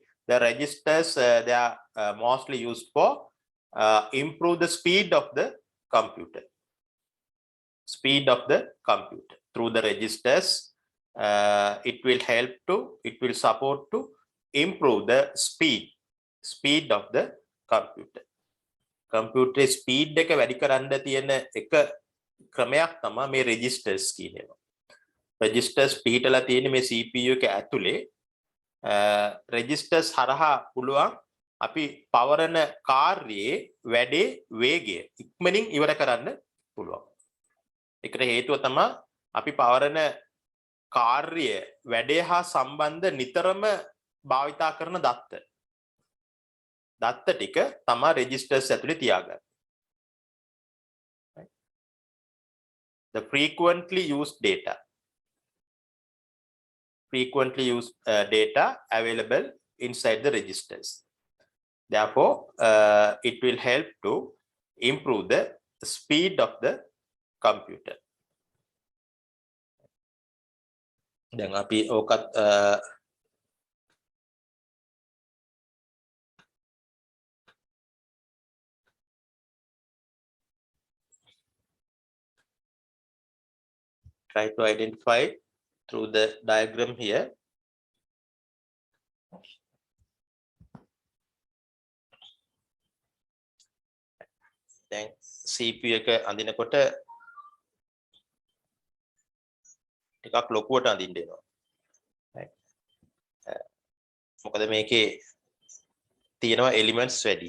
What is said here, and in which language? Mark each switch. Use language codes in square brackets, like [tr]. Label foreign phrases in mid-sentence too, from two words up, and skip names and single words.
[en] The registers they are mostly used for improve the speed of the computer. Speed of the computer through the registers. It will help to. It will support to improve the speed of the computer. Computer speed [si] එක වැඩි කරන්න තියෙන එක ක්‍රමයක් තමයි මේ registers කියන ඒවා. registers පිටලා තියෙන්නේ මේ CPU එක ඇතුලේ. registers හරහා පුළුවන් අපි පවරන කාර්යයේ වැඩේ වේගය ඉක්මනින් ඉවර කරන්න පුළුවන්. ඒකට හේතුව තමයි අපි පවරන කාර්ය වැඩේ හා සම්බන්ධ නිතරම භාවිතා කරන දත්ත. දත්ත ටික තමයි registers ඇතුලේ තියාගන්න. [en] The frequently used data. Frequently used data available inside the registers. Therefore, it will help to improve the speed of the computer. [si] දැන් අපි ඕකත් [en] try to identify through the diagram here. [si] දැන් CPU එක අඳිනකොට ටිකක් ලොකුවට අඳින්න වෙනවා. මොකද මේකේ තියෙනවා elements වැඩි.